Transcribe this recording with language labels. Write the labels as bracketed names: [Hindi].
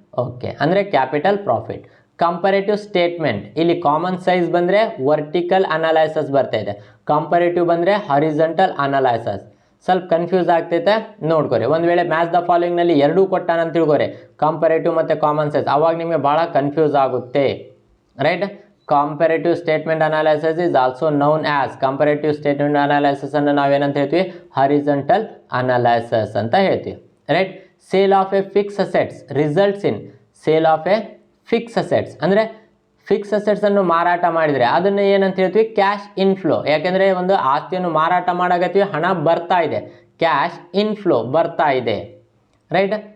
[Kannada] Okay, ಅಂದರೆ capital profit. ಕಂಪರೇಟಿವ್ statement, ಇಲ್ಲಿ common size ಬಂದರೆ ವರ್ಟಿಕಲ್ ಅನಾಲೈಸಸ್ ಬರ್ತಾಯಿದೆ, ಕಂಪರೇಟಿವ್ ಬಂದರೆ ಹಾರಿಜಾಂಟಲ್ ಅನಾಲೈಸಸ್. ಸ್ವಲ್ಪ ಕನ್ಫ್ಯೂಸ್ ಆಗ್ತೈತೆ, ನೋಡ್ಕೊರಿ. ಒಂದು ವೇಳೆ ಮ್ಯಾಚ್ ದ ಫಾಲೋಯಿಂಗ್ನಲ್ಲಿ ಎರಡೂ ಕೊಟ್ಟಾನಂತ ತಿಳ್ಕೊರಿ, ಕಂಪರೇಟಿವ್ ಮತ್ತು ಕಾಮನ್ ಸೈಜ್, ಅವಾಗ ನಿಮಗೆ ಭಾಳ ಕನ್ಫ್ಯೂಸ್ ಆಗುತ್ತೆ, right. [English] Comparative statement analysis is also known as comparative statement analysis [Kannada] ಅನ್ನು ನಾವೇನಂತ ಹೇಳ್ತೀವಿ, horizontal analysis ಅಂತ ಹೇಳ್ತೀವಿ, right. [English] sale of a fix assets results in [Kannada] sale of A fix assets ಅಂದರೆ ಫಿಕ್ಸ್ ಅಸೆಟ್ಸನ್ನು ಮಾರಾಟ ಮಾಡಿದರೆ ಅದನ್ನು ಏನಂತ ಹೇಳ್ತೀವಿ, ಕ್ಯಾಶ್ ಇನ್ಫ್ಲೋ. ಯಾಕೆಂದರೆ ಒಂದು ಆಸ್ತಿಯನ್ನು ಮಾರಾಟ ಮಾಡಾಕತ್ತೀವಿ, ಹಣ ಬರ್ತಾ ಇದೆ, ಕ್ಯಾಶ್ ಇನ್ಫ್ಲೋ ಬರ್ತಾ ಇದೆ, ರೈಟ್.